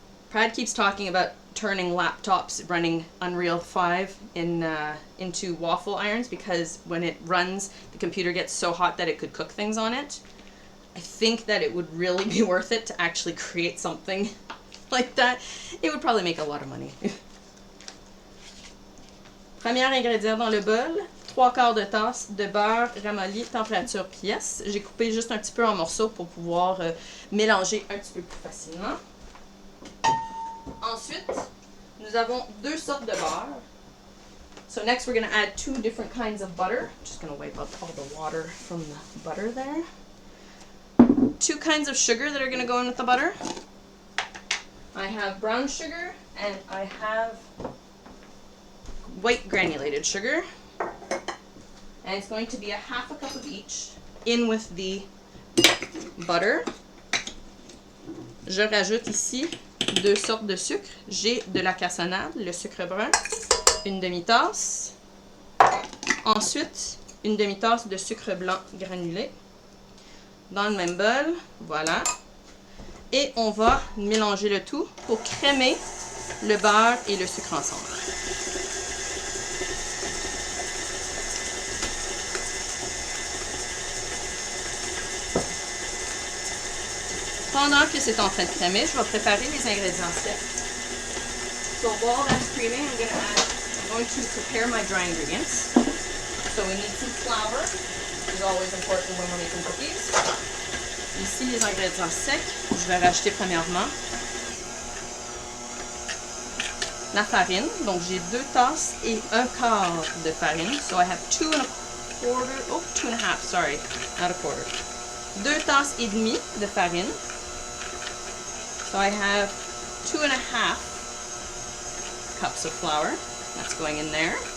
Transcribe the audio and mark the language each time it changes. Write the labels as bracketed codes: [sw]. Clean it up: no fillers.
[en] Brad keeps talking about turning laptops running Unreal 5 into waffle irons because when it runs, the computer gets so hot that it could cook things on it. I think that it would really be worth it to actually create something like that. It would probably make a lot of money. [fr] Premier ingrédient dans le bol, 3/4 de tasse de beurre ramolli température pièce. J'ai coupé juste un petit peu en morceaux pour pouvoir mélanger un petit peu plus facilement. Ensuite, nous avons 2 sortes de beurre. [en] So next we're going to add 2 different kinds of butter. Just going to wipe up all the water from the butter there. 2 kinds of sugar that are going to go in with the butter. I have brown sugar and I have white granulated sugar. And it's going to be 1/2 cup of each in with the butter. [fr] Je rajoute ici 2 sortes de sucre. J'ai de la cassonade, le sucre brun, une demi-tasse. Ensuite, une demi-tasse de sucre blanc granulé. Dans le même bol, voilà. Et on va mélanger le tout pour crémer le beurre et le sucre ensemble. Pendant que c'est en train de crémer, je vais préparer les ingrédients secs. [en] So while that's creaming, I'm going to prepare my dry ingredients. So we need some flour, which is always important when we're making cookies. [fr] Ici, les ingrédients secs, je vais rajouter premièrement la farine. Donc, j'ai 2 tasses et 1/4 de farine. [en] So I have 2 1/2, sorry, not a quarter. [fr] 2 tasses et demie de farine. [en] So I have 2 1/2 cups of flour. That's going in there.